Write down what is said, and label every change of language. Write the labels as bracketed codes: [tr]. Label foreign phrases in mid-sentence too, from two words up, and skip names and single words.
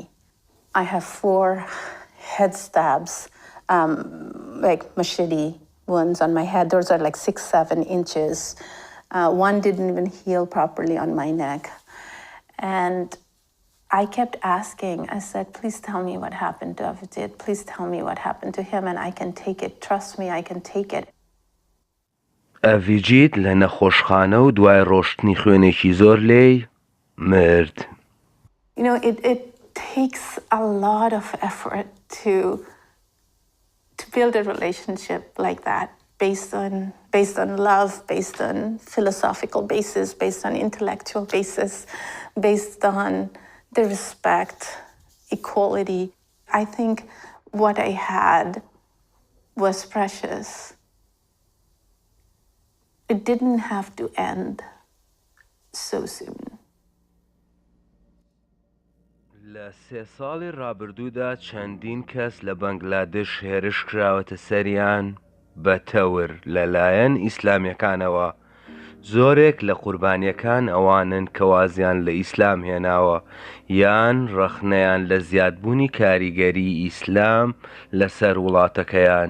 [en] I have 4 head stabs, like machete wounds on my head. Those are like 6-7 inches. One didn't even heal properly on my neck. And I kept asking, I said, please tell me what happened to Avijit. Please tell me what happened to him and I can take it. Trust me, I can take it. [ckb] ئەڤیجیت لە نەخۆشخانە و دوای ڕۆشتنی خوێنێکی زۆر لێی مرد. [en] You know, it takes a lot of effort to build a relationship like that, based on love, based on philosophical basis, based on intellectual basis, based on the respect, equality. I think what I had was precious. It didn't have to end so soon. [ckb] لە 3 ساڵی ڕابردوودا چەندین کەس لە بەنگلادێش هێرش کراوەتە سەریان بە تەور لەلایەن ئیسلامیەکانەوە. زۆرێک لە قوربانیەکان ئەوانن کە وازیان لە ئیسلام هێناوە یان ڕەخنەیان لە زیادبوونی کاریگەری ئیسلام لەسەر وڵاتەکەیان.